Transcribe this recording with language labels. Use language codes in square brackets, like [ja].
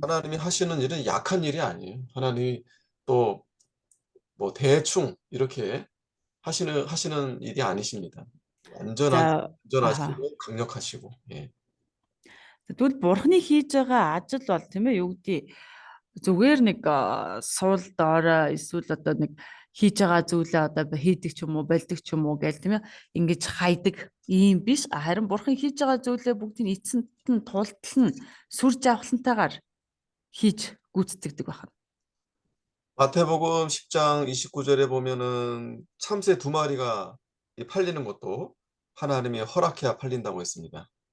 [ko] 하나님이 하시는 일은 약한 일이 아니에요. 하나님이 또 뭐 대충 이렇게 하시는 일이 아니십니다. [mn] За [ko] 안전하시고 강력하시고. 예. [mn] тэгвэл бурхны хийж байгаа ажил бол тийм ээ юу гэдэг зүгээр нэг суул доороо эсвэл одоо нэг хийж байгаа зүйлээ одоо хийдэг ч юм уу болдог ч юм уу гээл тийм ээ ингэж хайдаг ийм биш харин бурхан хийж байгаа зүйлээ бүгдийг эцэнд нь тултал нь сүр жавхлантайгаар хийж гүйцэтгэдэг байна. [ko] 마태복음 10장 29절에 보면은 참새 2마리가 팔리는 것도 하나님이 허락해야 팔린다고 했습니다.